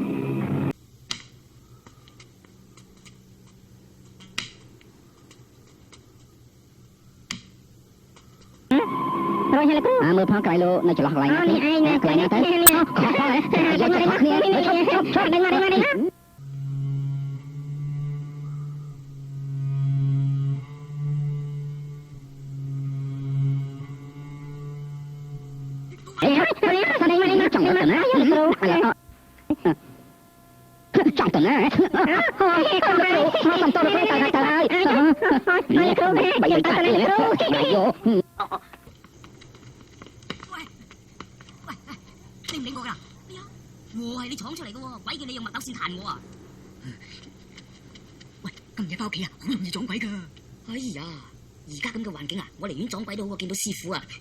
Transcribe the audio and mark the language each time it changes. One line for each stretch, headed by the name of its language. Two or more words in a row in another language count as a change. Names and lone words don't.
Khmer: រួចហើយលោកគ្រូមើលផងក្រៃលោនៅចន្លោះកន្លែងណានេះឯងណាកន្លែងណាទៅខុសៗយកចិត្តគ្នាឈប់ដឹងមកណាចង់ទៅណាលោកគ្រូ ចង់ទៅណាអូយគ្រូមកសំទោសលោកគ្រូទៅហើយលោកគ្រូបើយើងទៅលោកគ្រូយក
Cantonese: 你唔理我㗎？咩啊？我係你闖出嚟嘅喎，鬼叫你用墨斗試彈我啊！喂，今日翻屋企啊，好容易撞鬼㗎。哎呀，而家咁嘅環境啊，我寧願撞鬼都好過見到師傅啊！